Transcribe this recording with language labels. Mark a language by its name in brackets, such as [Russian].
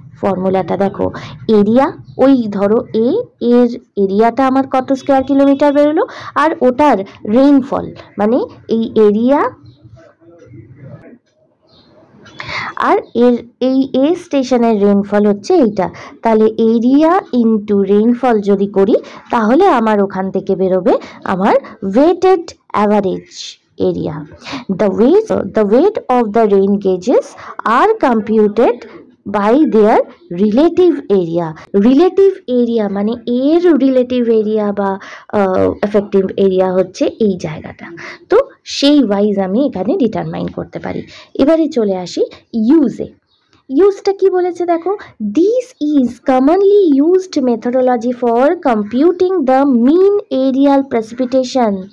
[Bangla] ফর্মুলাটা দেখো, এরিয়া ওই ধরো এর এরিয়াটা আমার কত স্কোয়ার কিলোমিটার বেরোলো, আর ওটার রেইনফল মানে এই এরিয়া আর এই এ স্টেশনের রেইনফল হচ্ছে এইটা। তাহলে এরিয়া ইন্টু রেইনফল যদি করি তাহলে আমার ওখান থেকে বেরোবে আমার weighted average area. [English] The weight of the rain gauges are computed by their relative area. [Bangla] Relative area মানে এর রিলেটিভ এরিয়া বা এফেক্টিভ এরিয়া হচ্ছে এই জায়গাটা। তো সেই ওয়াইজ আমি এখানে ডিটারমাইন করতে পারি। এবারে চলে আসি ইউজে। ইউজটা কি বলেছে দেখো, [English] This is commonly used methodology for computing the mean areal precipitation.